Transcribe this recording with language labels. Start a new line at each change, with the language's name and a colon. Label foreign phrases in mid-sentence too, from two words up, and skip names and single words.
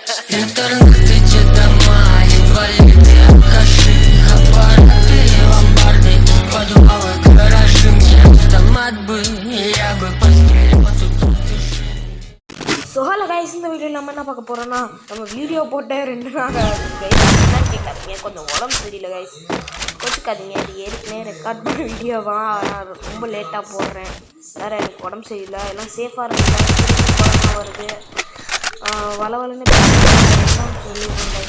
Russian: Интернеты дома, инвалиды, алкаши, аппараты, ломбарды, подвалы, гаражи. Мне автомат бы, я бы пострелил тут дыши.
English: So hello guys,
Tamil: இந்த வீடியோ நம்ம என்ன பார்க்க போகிறோன்னா, நம்ம வீடியோ போட்ட 2 நாள் கைஸ். என்னன்னு கேட்காதீங்க, கொஞ்சம் உடம்பு சரியில்லை கைஸ், கோச்சுக்காதீங்க. அது ஏற்கனவே ரெக்கார்ட் பண்ண வீடியோவா, நான் ரொம்ப லேட்டாக போடுறேன். வேறு எனக்கு உடம்பு சரியில்லை, எல்லாம் சேஃபாக இருக்குங்க. கொரோனா வருது, வளவலன்னு எல்லாம் சொல்லியிருக்கேன் கைஸ்.